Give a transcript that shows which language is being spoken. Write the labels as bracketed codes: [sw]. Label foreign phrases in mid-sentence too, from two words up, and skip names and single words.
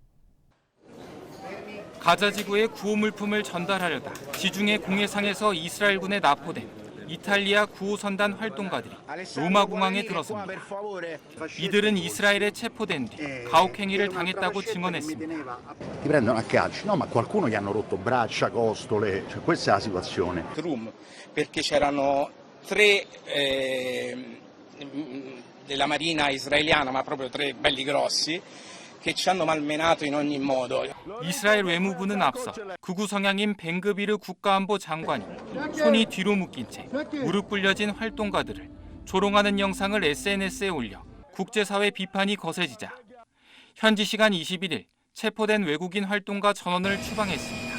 [ko] 가자지구에 구호 물품을 전달하려다 지중해 공해상에서 이스라엘군에 납포된 이탈리아 구호선단 활동가들이 로마 공항에 들어섭니다. 이들은 이스라엘에 체포된 뒤 가혹행위를 당했다고 증언했습니다. [it] Ti prendono a calci, no, ma qualcuno gli hanno rotto braccia, costole, cioè questa è la situazione. Perché c'erano 3 della marina israeliana, ma proprio 3 belli grossi. che ci hanno malmenato in ogni modo. [ko] 이스라엘 외무부는 앞서 극우 성향인 벤그비르 국가안보 장관이 손이 뒤로 묶인 채 무릎 꿇려진 활동가들을 조롱하는 영상을 SNS에 올려 국제사회 비판이 거세지자 현지 시간 21일 체포된 외국인 활동가 전원을 추방했습니다.